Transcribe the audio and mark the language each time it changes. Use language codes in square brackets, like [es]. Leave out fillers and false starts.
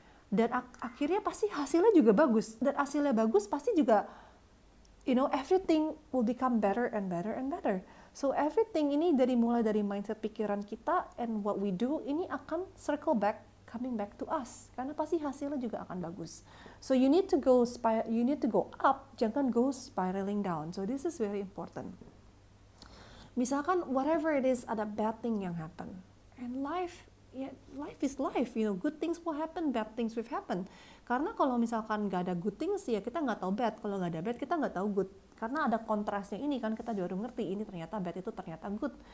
[id] Dan akhirnya pasti hasilnya juga bagus. Dan hasilnya bagus pasti juga, [en] everything will become better and better [id] and better. [en] So everything [id] ini mulai dari mindset pikiran kita [en] and what we do [id] ini akan [en] coming back to us, [id] karena pasti hasilnya juga akan bagus. [en] So you need to go up, [id] jangan [en] go spiraling down. So this is very important. [id] Misalkan [en] whatever it is, [id] ada [en] bad thing [id] yang [en] happen, and life is life. Good things will happen, bad things will happen. [id] Karena kalau misalkan nggak ada [en] good things, [id] ya kita nggak tahu bad. Kalau nggak ada bad, kita nggak tahu good. Karena ada kontrasnya ini kan, kita baru ngerti ini ternyata bad, itu ternyata good.